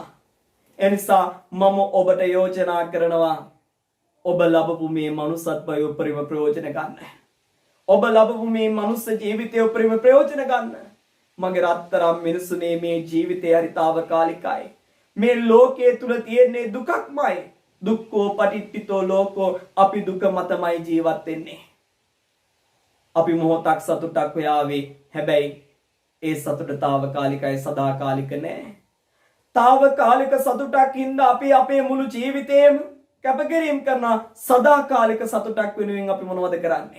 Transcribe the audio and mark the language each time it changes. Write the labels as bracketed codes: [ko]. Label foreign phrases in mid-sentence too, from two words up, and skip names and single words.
[si] එනිසා මම ඔබට යෝජනා කරනවා ඔබ ලැබපු මේ මනුස්සත්වය උපරිම ප්‍රයෝජන ගන්න. ඔබ ලැබපු මේ මනුස්ස ජීවිතය උපරිම ප්‍රයෝජන ගන්න. මගේ රත්තරන් මිනිසුනේ මේ ජීවිතය හරිතාවකාලිකයි. මේ ලෝකයේ තුල තියෙන්නේ දුකක්මයි. [pi] දුක්ඛෝ පටිච්චිතෝ ලෝකෝ [si] අපි දුක මතමයි ජීවත් වෙන්නේ. අපි මොහොතක් සතුටක් හොයාවේ. හැබැයි ඒ සතුට తాවකාලිකයි සදාකාලික නෑ. తాවකාලික සතුටක් හින්දා අපි අපේ මුළු ජීවිතේම කැපකිරීම කරන සදාකාලික සතුටක් වෙනුවෙන් අපි මොනවද කරන්නේ?